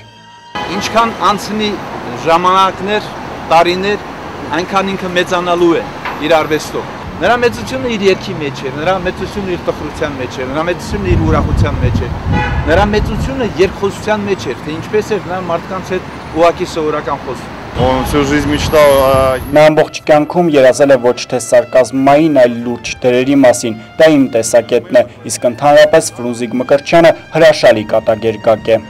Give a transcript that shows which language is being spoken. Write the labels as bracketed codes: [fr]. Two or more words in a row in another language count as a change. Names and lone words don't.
[hy] Ինչքան անցնի ժամանակներ, տարիներ, այնքան ինքը մեծանալու է իր արվեստով։ Նրա մեծությունը իր երգի մեջ է, նրա մեծությունը իր տխրության մեջ է, նրա մեծությունը իր ուրախության մեջ է, նրա մեծությունը երկխոսության մեջ է, թե ինչպես է նա մարդկանց հետ ուղղակի սովորական խոսում։ [ru] Он всю жизнь мечтал [hy] Նա ամբողջ կյանքում երազել է ոչ թե սարկազմային, այլ լուրջ դերերի մասին։ Դա իմ տեսակետն է, իսկ ընդհանրապես Ֆրունզիկ Մկրտչյանը հրաշալի կատակերգակ է։